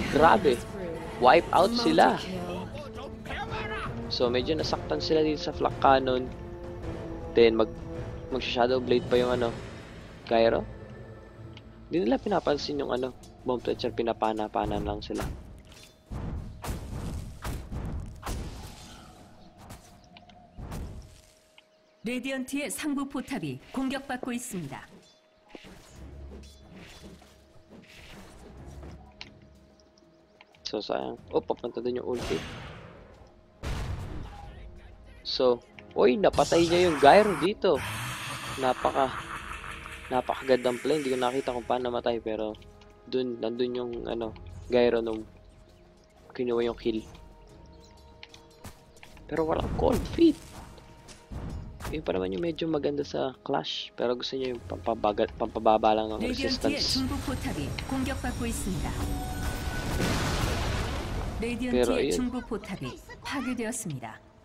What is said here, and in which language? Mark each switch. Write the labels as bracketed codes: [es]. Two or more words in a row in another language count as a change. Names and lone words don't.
[tl] Grabe. Wipe out sila. So, medyo nasaktan sila dito sa Flak Cannon. Then, mag-shadow blade pa yung ano, Gyro. Hindi nila pinapansin yung ano, Bone Fletcher. Pinapana-panan lang sila. [ko] 레디언트의 상부 포탑이 공격받고 있습니다. [tl] So, sayang. Oh, papunta dun yung ulti. So, uy, napatay niya yung Gyro dito. Napakagandang play. Hindi ko nakita kung paano namatay, pero nandun yung, ano, Gyro nung kinuha yung kill. Pero walang cold feet. Yun pa naman yung medyo maganda sa Clash. Pero gusto niya yung pampababa lang ng [ko] 레디언트의 [tl] resistance. [ko] 중부 포탑이 공격받고 있습니다. [tl] pero [ko] 레디언트의 [tl] ayun. [ko] 중부 포탑이 파괴되었습니다.